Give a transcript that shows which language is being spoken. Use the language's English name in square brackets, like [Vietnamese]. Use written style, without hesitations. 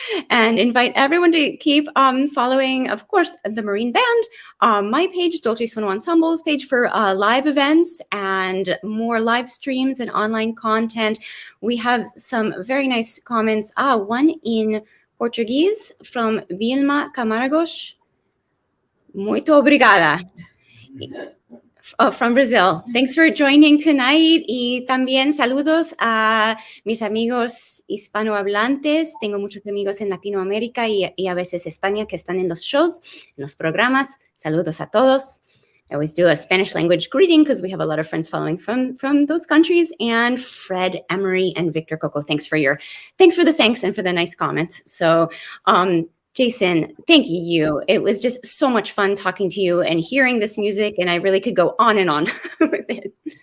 [English] And invite everyone to keep following, of course, the Marine Band, my page, Dolce Suono Ensemble's page, for live events and more live streams and online content. We have some very nice comments. One in Portuguese from Vilma Camaragos. [Portuguese] Muito obrigada. [English] From Brazil. Thanks for joining tonight. [Spanish] Y también saludos a mis amigos hispanohablantes. Tengo muchos amigos en Latinoamérica y a veces España que están en los shows, en los programas. Saludos a todos. [English] I always do a Spanish language greeting because we have a lot of friends following from those countries. And Fred, Emery, and Victor Coco, thanks for the thanks and for the nice comments. So Jason, thank you. It was just so much fun talking to you and hearing this music, and I really could go on and on with it.